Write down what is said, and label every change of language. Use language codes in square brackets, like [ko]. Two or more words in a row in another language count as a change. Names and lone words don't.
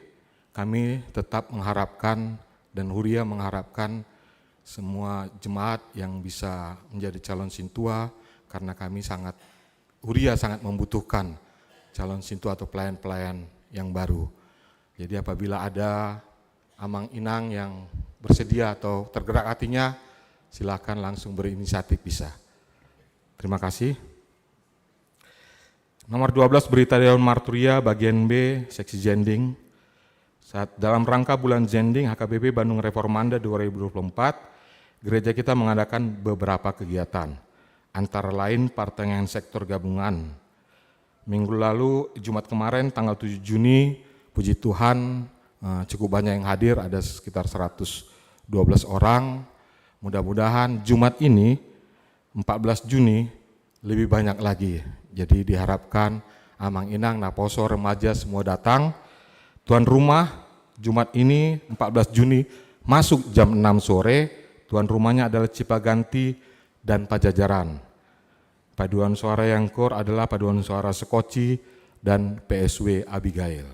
[id] Kami tetap mengharapkan dan huria mengharapkan semua jemaat yang bisa menjadi calon sintua, karena kami huria sangat membutuhkan calon sintua atau pelayan-pelayan yang baru. Jadi apabila ada [bbc] amang inang [id] yang bersedia atau tergerak hatinya, silakan langsung berinisiatif bisa. Terima kasih. Nomor 12, berita Dewan Marturia bagian B, seksi Zending. Dalam rangka bulan Zending HKBP Bandung Reformanda 2024, gereja kita mengadakan beberapa kegiatan, antara lain pertengahan sektor gabungan. Minggu lalu, Jumat kemarin tanggal 7 Juni, puji Tuhan cukup banyak yang hadir, ada sekitar 112 orang. Mudah-mudahan Jumat ini, 14 Juni, lebih banyak lagi. Jadi diharapkan [bbc] amang inang, [id] naposo, remaja semua datang. Tuan rumah Jumat ini 14 Juni masuk jam 6 sore. Tuan rumahnya adalah Cipaganti dan Pajajaran. Paduan suara yang core adalah paduan suara Sekoci dan PSW Abigail.